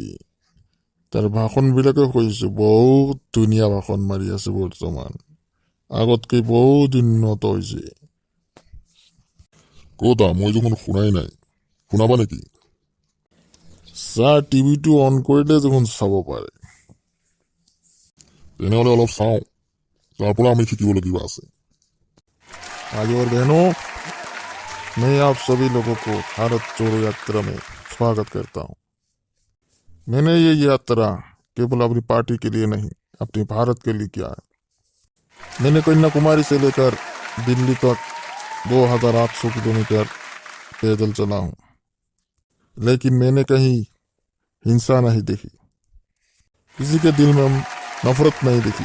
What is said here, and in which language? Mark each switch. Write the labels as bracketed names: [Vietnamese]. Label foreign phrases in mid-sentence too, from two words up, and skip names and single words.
[Assamese] তাৰ ভাষণবিলাকে কৈছো, বহুত ধুনীয়া ভাষণ মাৰি আছে বৰ্তমান, আগতকৈ বহুত উন্নত হৈছে। ক'তা, মই দেখোন শুনাই নাই, শুনাবা নেকি? ছাৰ, টিভিটো অন কৰিলে দেখোন চাব পাৰে। তেনেহ'লে অলপ চাওঁ, তাৰ পৰা আমি শিকিবলগীয়া আছে। [Hindi] भाई और बहनों, मैं आप सभी लोगों को भारत जोड़ो यात्रा में स्वागत करता हूँ। मैंने ये यात्रा केवल अपनी पार्टी के लिए नहीं, अपने भारत के लिए किया है। मैंने कन्याकुमारी से लेकर दिल्ली तक 2800 किलोमीटर पैदल चला हूँ, लेकिन मैंने कहीं हिंसा नहीं देखी, किसी के दिल में नफरत नहीं देखी।